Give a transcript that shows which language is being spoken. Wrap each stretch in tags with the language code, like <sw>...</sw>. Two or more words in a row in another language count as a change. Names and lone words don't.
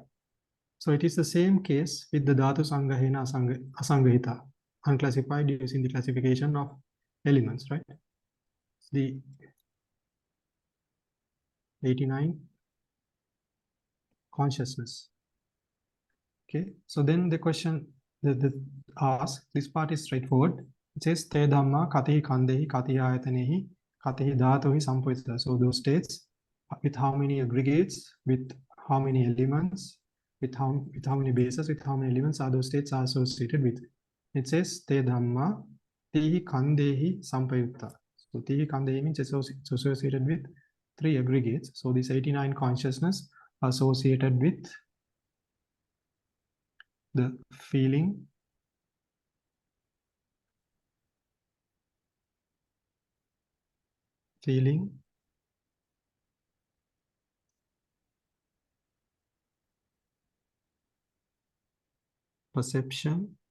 <en>So it is the same case with the</en> <pi>Dhatu Sanghahena Asangahita,</pi> <en>unclassified using the classification of elements, right? The 89 consciousness. Okay, so then the question that asks, this part is straightforward. It says</en> <pi>te dhamma katihi kandehi katihi ayatanehi katihi dhatuhi sampavita.</pi> <en>So those states with how many aggregates, with how many elements, with how many bases, with how many elements are those states are associated with. It says</en> <pi>te dhamma tihi kandehi sampavita.</pi> <en>So</en> <pi>tihi kandehi</pi> <en>means it's associated with 3 aggregates. So this 89 consciousness associated with the feeling, perception,</en>